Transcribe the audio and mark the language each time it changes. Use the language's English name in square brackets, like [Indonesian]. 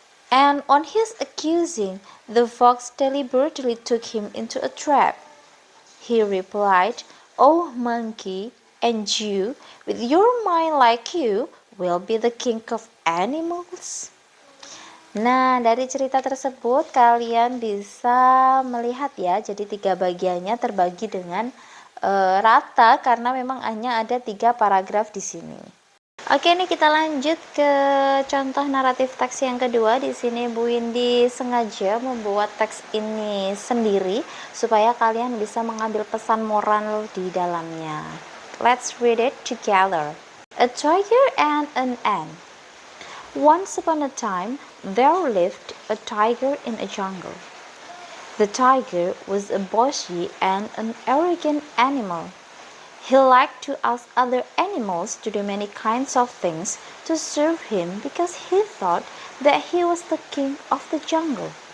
[English] And on his accusing, the fox deliberately took him into a trap. He replied, "O monkey, and you, with your mind like you, will be the king of animals." [Indonesian] Nah, dari cerita tersebut kalian bisa melihat ya, jadi 3 bagiannya terbagi dengan rata karena memang hanya ada 3 paragraf di sini. Oke, ini kita lanjut ke contoh naratif teks yang kedua. Di sini Bu Indi sengaja membuat teks ini sendiri supaya kalian bisa mengambil pesan moral di dalamnya. [English] Let's read it together. A tiger and an ant. Once upon a time, there lived a tiger in a jungle. The tiger was a bossy and an arrogant animal. He liked to ask other animals to do many kinds of things to serve him because he thought that he was the king of the jungle.